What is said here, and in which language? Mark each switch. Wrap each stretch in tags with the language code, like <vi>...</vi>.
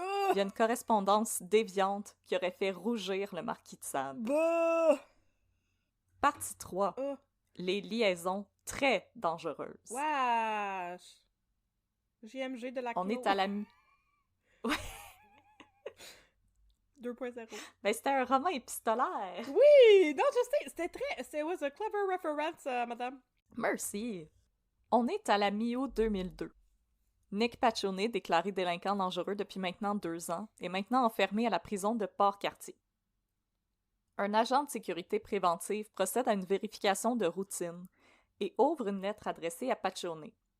<fr>Il y a une correspondance déviante qui aurait fait rougir le marquis de Sade. Partie 3. Les liaisons très dangereuses. Wesh! JMG de la On est à la... 2.0. Ben, c'était un roman épistolaire. Oui! Non, je sais, c'était très...</fr> <en>It was a clever reference, madame.</en> <fr>Merci. On est à la mi-août 2002. Nick Paccione, déclaré délinquant dangereux depuis maintenant 2 ans, est maintenant enfermé à la prison de Port-Cartier. Un agent de sécurité préventive procède à une vérification de routine et ouvre une lettre adressée à Paccione.</fr>